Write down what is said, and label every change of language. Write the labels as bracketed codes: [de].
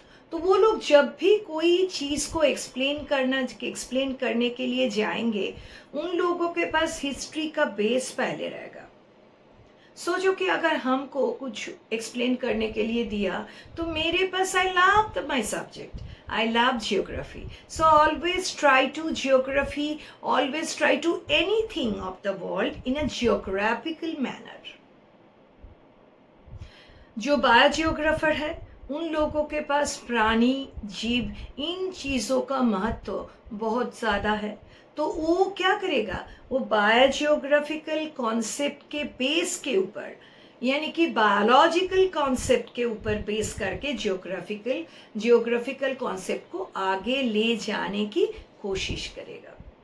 [hi] तो वो लोग जब भी कोई चीज़ को एक्सप्लेन करने के लिए जाएंगे, उन लोगों के पास हिस्ट्री का बेस पहले रहेगा. सोचो कि अगर हमको कुछ एक्सप्लेन करने के लिए दिया, तो मेरे पास [en] I love my subject, I love geography. So always try to anything of the world in a geographical manner. [hi] जो बायोजियोग्राफर है, उन लोगों के पास प्राणी, जीव, इन चीज़ों का महत्व बहुत ज़्यादा है. तो वो क्या करेगा, वो बायोजियोग्राफिकल कॉन्सेप्ट के बेस के ऊपर, यानी कि बायोलॉजिकल कॉन्सेप्ट के ऊपर बेस करके जियोग्राफिकल कॉन्सेप्ट को आगे ले जाने की कोशिश करेगा.